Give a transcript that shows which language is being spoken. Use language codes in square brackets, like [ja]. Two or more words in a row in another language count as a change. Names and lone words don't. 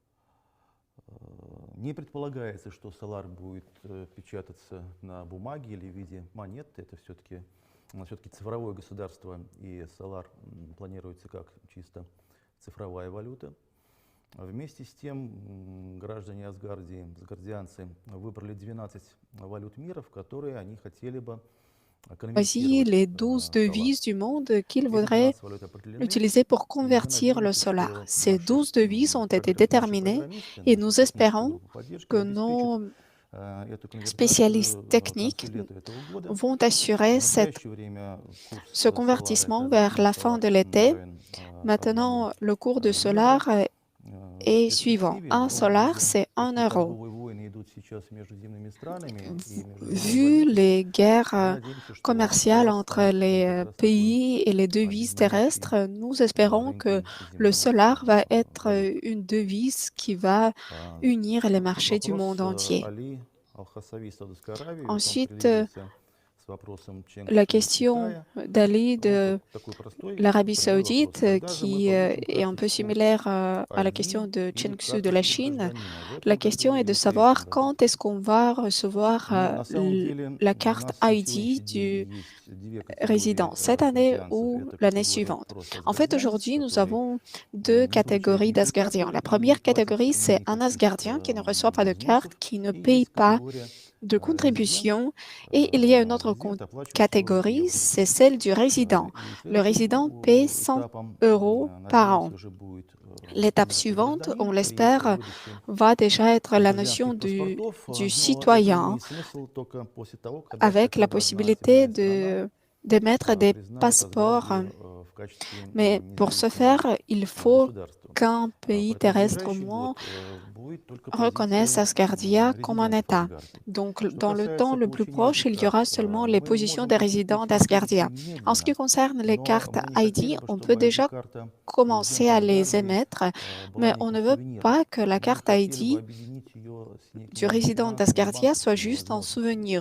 [ru] Не предполагается, что Solar будет печататься на бумаге или в виде монет. Это все-таки цифровое государство, и Solar планируется как чисто цифровая валюта. Вместе с тем, граждане Асгардии, асгардианцы, выбрали 12 валют мира, в которые они хотели бы [fr] Voici [ru] конвертировать [fr] les 12 [ru] Solar. [fr] devises du monde qu'ils [ru] Эти [fr] voudraient [ru] 12 валют определены. [fr] utiliser pour [ru] И мы [fr] convertir le [ru] надеемся, [fr] solar. [ru] что [fr] Ces [ru] наши [fr] 12 devises ont été déterminées [ru] программисты, [fr] et [ru] наша [fr] nous [ru] техническая [fr] espérons [ru] группа поддержки [fr] que [ru] обеспечат [fr] nos [ru] эту [fr] spécialistes [ru] конвертацию к [fr] techniques [ru] концу лета этого года. [fr] vont [ru] В [fr] assurer [ru] настоящее время курс [fr] ce [ru] Solar [fr] convertissement [ru] это [fr] vers la fin [ru] $1 [fr] de l'été. [ru] равен одному [fr] Maintenant, le cours de [ru] евро. [fr] solar [ru] В [fr] est suivant. [ru] перспективе, [fr] Un solar, [ru] видя, [fr] c'est 1 [ru] какие [fr] euro. [ru] торговые войны идут сейчас между земными странами и между земными [fr] Vu [ru] валютами, [fr] les guerres [ru] мы надеемся, что [fr] commerciales [ru] Solar [fr] entre [ru] станет [fr] les [ru] как раз такой [fr] pays et les devises [ru] объединяющей [fr] terrestres, nous espérons que [ru] рынки [fr] le [ru] земных [fr] solar va être [ru] валют. [fr] une devise qui va unir les marchés du [ru] Вопрос [fr] monde entier. [ru] Али Алхасави из Саудовской Аравии. Вот он [fr] Ensuite, [ru] параллелизируется с вопросом [fr] la [ru] Ченгсу из [fr] question [ru] Китая. [fr] d'Ali [ru] Он [fr] de [ru] такой простой, [fr] l'Arabie [ru] прямой вопрос. [fr] saoudite, [ru] Когда же мы [fr] qui [ru] получим [fr] est un peu [ru] карточку [fr] similaire à la question [ru] ID [fr] de [ru] или [fr] Chengxu de la [ru] карточку [fr] Chine. [ru] гражданина в [fr] La [ru] этом [fr] question [ru] году [fr] est de [ru] или в следующем [fr] savoir [ru] году? [fr] quand est-ce qu'on va recevoir [ru] На самом деле [fr] la [ru] у [fr] carte [ru] нас на [fr] ID [ru] сегодняшний [fr] du [ru] день есть две [fr] résident, [ru] категории [fr] cette année [ru] асгардианцев. [fr] ou [ru] Это [fr] l'année [ru] категория [fr] suivante. [ru] просто [fr] En fait, [ru] асгардианец, [fr] aujourd'hui, nous [ru] который [fr] avons deux [ru] не получает [fr] catégories [ru] никакой [fr] d'Asgardiens. [ru] карты [fr] La [ru] и не [fr] première [ru] платит [fr] catégorie, c'est un [ru] никаких [fr] Asgardien qui ne reçoit pas de carte, [ru] взносов. [fr] qui ne [ru] И [fr] paye [ru] есть [fr] pas [ru] категория [fr] de [ru] резидент, [fr] contribution. Et il y a une autre [ru] резидент, оплачивающий в [fr] catégorie, [ru] евро. [fr] c'est celle du résident. [ru] И [fr] Le [ru] следующим [fr] résident paye 100 [ru] этапом, [fr] euros par an. [ru] надеемся, уже будет [fr] L'étape [ru] понятие [fr] suivante, on [ru] гражданин при [fr] l'espère, [ru] выдаче [fr] va déjà être la notion [ru] гражданских паспортов. [fr] du [ru] Но это [fr] citoyen, [ru] имеет смысл только после того, [fr] avec la [ru] когда одна [fr] possibilité [ru] земная страна [fr] d'émettre des [ru] признает [fr] passeports. [ru] Асгардию в качестве [fr] Mais pour ce [ru] независимого [fr] faire, il faut [ru] государства. [fr] qu'un pays [ru] Поэтому в [fr] terrestre au [ru] ближайший [fr] moins [ru] год [fr] reconnaissent Asgardia comme un État. Donc, dans le temps le plus proche, il y aura seulement les positions des résidents d'Asgardia. En ce qui concerne les cartes ID, on peut déjà commencer à les émettre, mais on ne veut pas que la carte ID du résident d'Asgardia soit juste un souvenir.